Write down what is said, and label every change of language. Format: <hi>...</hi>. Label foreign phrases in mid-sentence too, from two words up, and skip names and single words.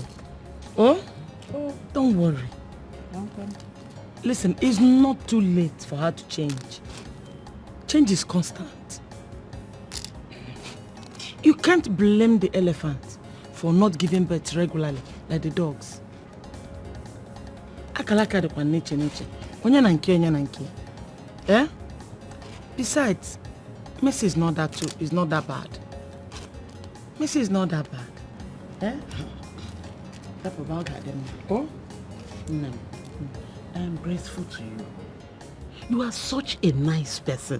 <en>Oh? Don't worry. Listen, it's not too late for her to change. Change is constant. You can't blame the elephant for not giving birth regularly like the dogs.</en> <ig>Akalaka de nature. Onya na nke. Eh?</ig> <en>Besides, Messi is not that bad. Messi is not that bad. Eh? Oh? No. I am grateful to you. You are such a nice person.</en>